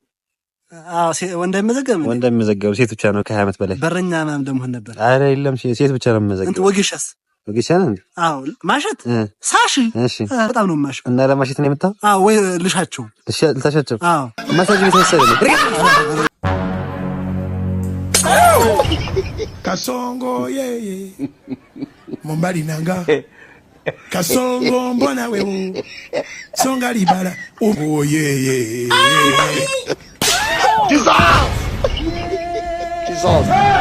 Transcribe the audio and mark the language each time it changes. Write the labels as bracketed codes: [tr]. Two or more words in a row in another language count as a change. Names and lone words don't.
[am] አዎ ወንድ አይመዘገብም? ወንድ የሚመዘገበው ሴት ብቻ ነው ከ20 ዓመት በላይ። በረኛ ምናምን ደግሞ ነበር። አረ የለም ሴት ብቻ ነው የሚመዘገበው። እንትን ወጌሻስ? ወጌሻ ነው እንዴ? አዎ ማሸት ሳሺ። እሺ በጣም ነው ማሽ። እና ለማሸት ነው የመጣው? አዎ ወይ ልሻቸው ልታሻቸው? አዎ ማሳጅ ቤተሰብ ነው። [sw] Kasongo yeye Mombali nanga Kasongo mbona wewe Songa libala oh yeye [en] Jesus Jesus